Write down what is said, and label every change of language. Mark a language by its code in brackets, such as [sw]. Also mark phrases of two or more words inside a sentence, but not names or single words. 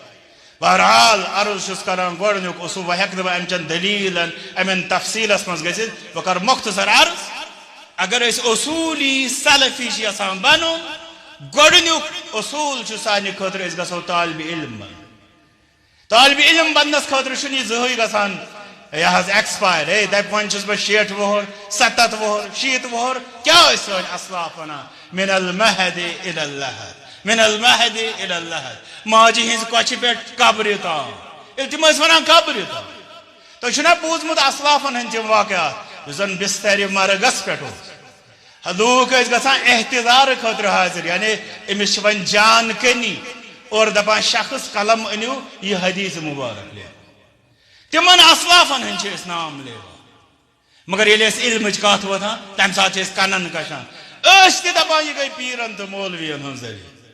[ks] بہرحال عرض چھُس کران گۄڈنیُک اصوٗل وۄنۍ ہٮ۪کہٕ نہٕ بہٕ امچن دلیٖلن امٮ۪ن تفصیٖلس منٛز گٔژھِتھ بہٕ کرٕ مۄختصر عرض اگر أسۍ اصوٗلی سلفی چھِ یژھان بنُن گۄڈنیُک اصوٗل چھُ سانہِ خٲطرٕ أسۍ گژھو طالبِ علم بنُن طالبِ علم بننس خٲطرٕ چھُنہٕ یہِ زٕہٕنۍ گژھان [ur] یہ حظ ایکسپایر ہے [ks] دپہِ وۄنۍ چھُس بہٕ 60 وُہُر 70 وُہُر 60 وُہُر کیٛاہ ٲسۍ سٲنۍ اسلاف ونان [ar] من المہد الى اللحد من المہد الى اللحد [ks] ماجہِ ہٕنٛزِ کۄچھِ پٮ۪ٹھ قبرِ تام ییٚلہِ تِم ٲسۍ ونان قبرِ تام تۄہہِ چھُنا بوٗزمُت اسلافن ہٕنٛدۍ تِم واقعات یُس زن بسترِ مرگس پٮ۪ٹھ اوس لوٗکھ ٲسۍ گژھان احتضار خٲطرٕ حٲضِر یعنی أمِس چھِ وۄنۍ جان کنی اور دپان شخص قلم أنِو یہِ حدیث مُبارک لیکھو تِمن اسلافن ہٕنٛدۍ چھِ أسۍ نام لیوان مگر ییٚلہِ أسۍ علمٕچ کتھ وۄتھان تمہِ ساتہٕ چھِ أسۍ کنن کشان أسۍ تہِ دپان یہِ گٔے پیٖرن تہٕ مولوین ہٕنٛز ذٔریعہٕ